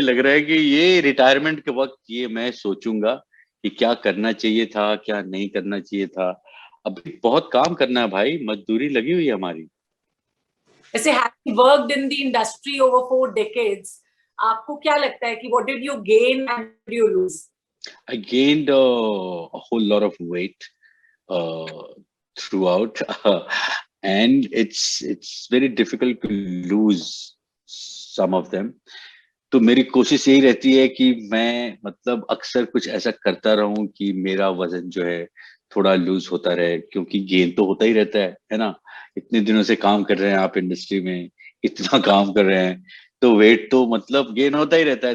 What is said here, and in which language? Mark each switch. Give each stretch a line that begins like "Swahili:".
Hindi: लग रहा है कि ये रिटायरमेंट के वक्त ये मैं सोचूंगा कि क्या करना चाहिए था, क्या नहीं करना चाहिए था। अभी बहुत काम करना है भाई, मजदूरी लगी हुई है हमारी।
English: वैसे having worked in the industry over 4 decades,
Hindi: आपको क्या लगता है कि
English: What did you gain and you lose? I gained a whole lot of weight uh, throughout, and it's very difficult to lose some of them.
Hindi: तो मेरी कोशिश यही रहती है कि मैं मतलब अक्सर कुछ ऐसा करता रहूं कि मेरा वजन जो है थोड़ा लूज होता रहे, क्योंकि गेन तो होता ही रहता है ना। इतने दिनों से काम कर रहे हैं आप इंडस्ट्री में, इतना काम कर रहे हैं, तो वेट तो मतलब गेन होता ही रहता है।